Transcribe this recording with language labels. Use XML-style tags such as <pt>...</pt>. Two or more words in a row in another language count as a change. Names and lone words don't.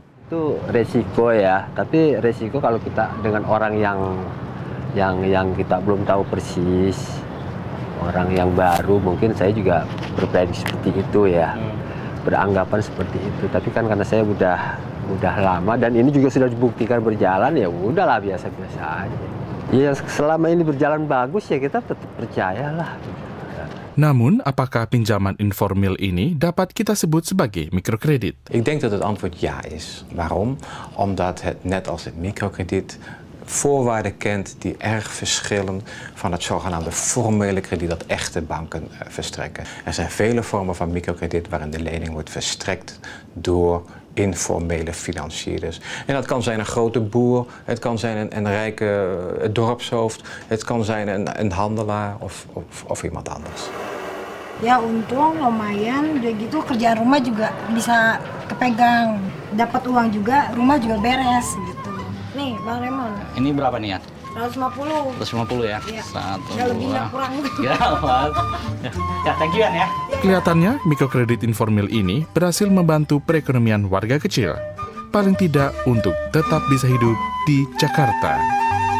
<id>Itu resiko ya, tapi resiko kalau kita dengan orang yang kita belum tahu persis, orang yang baru, mungkin saya juga berprediksi seperti itu ya, beranggapan seperti itu. Tapi kan karena saya udah lama dan ini juga sudah dibuktikan berjalan, ya udahlah biasa-biasa aja. Ya selama ini berjalan bagus ya kita tetap percayalah. Namun, apakah pinjaman informeel ini dapat kita sebut sebagai mikrokredit?</id> <nl>Ik denk dat het antwoord ja is. Waarom? Omdat het net als het microkrediet voorwaarden kent die erg verschillen van het zogenaamde formele krediet dat echte banken verstrekken. Er zijn vele vormen van microkrediet waarin de lening wordt verstrekt door informele financierders. En dat kan zijn een grote boer, het kan zijn een rijke dorpshoofd, het kan zijn een handelaar of iemand anders.</nl> <id>Ya untung lumayan, udah gitu kerjaan rumah juga bisa kepegang, dapat uang juga, rumah juga beres gitu. Nih Bang Raymond. Ini berapa nih ya? 150. 150 ya? Iya. Satu, Nggak lebih, nggak kurang. Ya,</id> <en>thank you ya.</en> <id>Kelihatannya mikrokredit informeel ini berhasil membantu perekonomian warga kecil. Paling tidak untuk tetap bisa hidup di Jakarta.</id>